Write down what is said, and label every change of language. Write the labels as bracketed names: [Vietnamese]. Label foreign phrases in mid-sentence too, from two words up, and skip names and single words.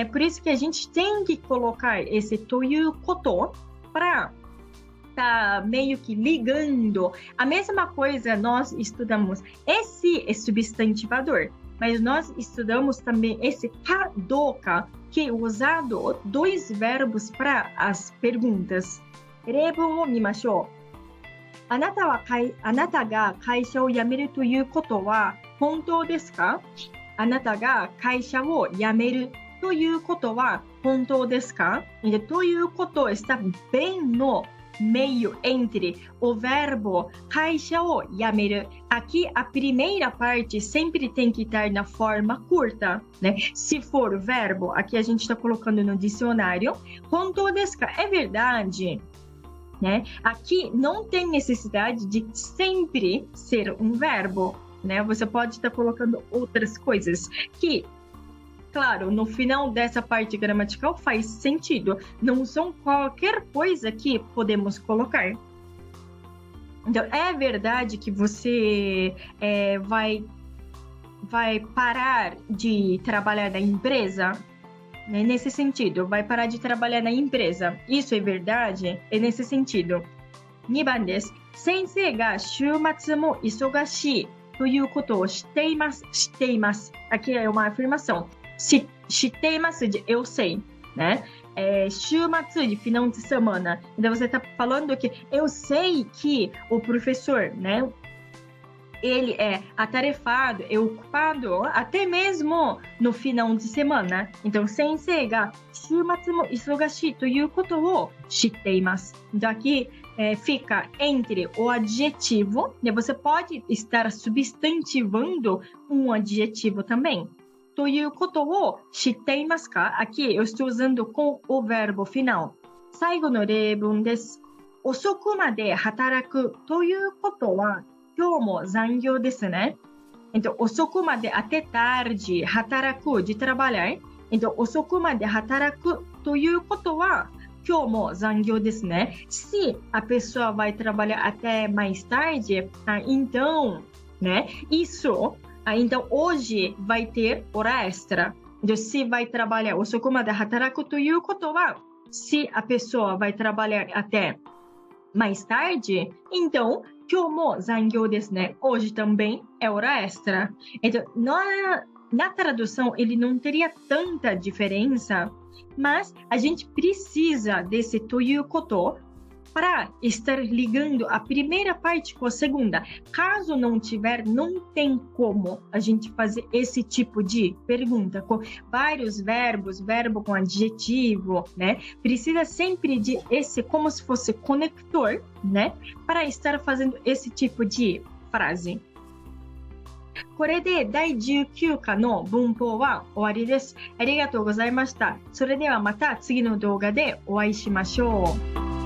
[Portuguese] Por isso que a gente tem que colocar esse [Japanese] ということ [Portuguese] para tá meio que ligando. A mesma coisa nós estudamos. Esse é substantivador, mas nós estudamos também esse kadoka, que é usado dois verbos para as perguntas. [Japanese] 例文を見ましょう. あなたが会社を辞めるということは本当ですか? あなたが会社を辞めるということは本当ですか? [Portuguese] Toいうこと está bem no meio entre o verbo [Japanese] 会社を辞める. [Portuguese] Aqui a primeira parte sempre tem que estar na forma curta, né? Se for verbo, aqui a gente está colocando no dicionário. [Japanese] 本当ですか? [Portuguese] É verdade, né? Aqui não tem necessidade de sempre ser um verbo, né? Você pode estar colocando outras coisas que, claro, no final dessa parte gramatical faz sentido. Não são qualquer coisa que podemos colocar. Então, é verdade que você vai parar de trabalhar na empresa? Né? Nesse sentido, vai parar de trabalhar na empresa. Isso é verdade? É nesse sentido. [Japanese] 2 番です。先生が週末も忙しいということを知っています。知っています。 [Portuguese] Aqui é uma afirmação. [Japanese] 知っています [Portuguese] de eu sei, né? 週末 de final de semana. Então você está falando que eu sei que o professor, né? ele é atarefado, é ocupado até mesmo no final de semana. Então, [Japanese] 先生が週末も忙しいということを知っています。 [Portuguese] Então, aqui fica entre o adjetivo, né? Você pode estar substantivando um adjetivo também. [Japanese] ということを知っていますか? [Portuguese] Aqui eu estou usando com o verbo final. [Japanese] 最後の例文です。遅くまで働くということは今日も残業ですね。Então, 遅くまで [Portuguese] até tarde, 働く de trabalhar. Então, [Japanese] 遅くまで働くということは今日も残業ですね. [Portuguese] Se a pessoa vai trabalhar até mais tarde, então, né? Isso, então hoje vai ter hora extra. Então, se vai trabalhar [Japanese] 遅くまで働くということは [Portuguese] se a pessoa vai trabalhar até mais tarde, então, [Japanese] 今日も残業ですね. [Portuguese] Hoje também é hora extra. Então, na tradução, ele não teria tanta diferença, mas a gente precisa desse ということ para estar ligando a primeira parte com a segunda. Caso não tiver, não tem como a gente fazer esse tipo de pergunta com vários verbos, verbo com adjetivo, né? Precisa sempre de esse como se fosse conector, né? Para estar fazendo esse tipo de frase. [Japanese] これで第19課の文法は終わりです。ありがとうございました。それではまた次の動画でお会いしましょう。